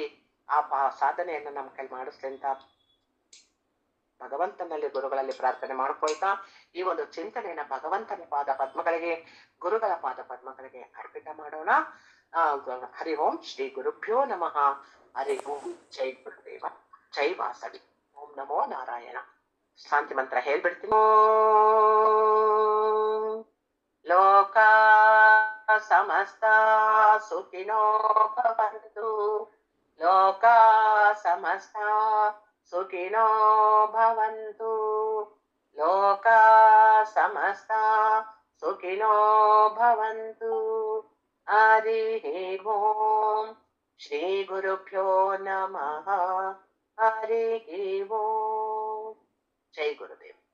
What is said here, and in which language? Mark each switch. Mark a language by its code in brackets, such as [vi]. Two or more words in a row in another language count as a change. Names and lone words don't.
[kn] ಆ ಸಾಧನೆಯನ್ನು ನಮ್ಮ ಕೈ ಮಾಡಿಸ್ಲಿ ಅಂತ ಭಗವಂತನಲ್ಲಿ ಗುರುಗಳಲ್ಲಿ ಪ್ರಾರ್ಥನೆ ಮಾಡ್ಕೊಳ್ತಾ ಈ ಒಂದು ಚಿಂತನೆಯನ್ನ ಭಗವಂತನ ಪಾದ ಪದ್ಮಗಳಿಗೆ, ಗುರುಗಳ ಪಾದ ಪದ್ಮಗಳಿಗೆ ಅರ್ಪಿತ ಮಾಡೋಣ. [sa] ಹರಿ ಓಂ ಶ್ರೀ ಗುರುಭ್ಯೋ ನಮಃ. ಹರಿ ಓಂ. ಜೈ ಗುರುದೇವ, ಜೈ ವಾಸವಿ. ಓಂ ನಮೋ ನಾರಾಯಣ. [kn] ಶಾಂತಿ ಮಂತ್ರ ಹೇಳ್ಬಿಡ್ತೀನಿ. [sa] ಲೋಕ ಸಮಸ್ತ ಸುಖಿನೋ ಭವಂತು. ಲೋಕ ಸಮಸ್ತ ಸುಖಿನೋ ಭವಂತು. ಲೋಕ ಸಮಸ್ತ ಸುಖಿನೋ ಭವಂತು. ಹರಿ ಓಂ. ಶ್ರೀ ಗುರುಭ್ಯೋ ನಮಃ. ಹರಿ ಓಂ. ಜೈ ಗುರುದೇವ.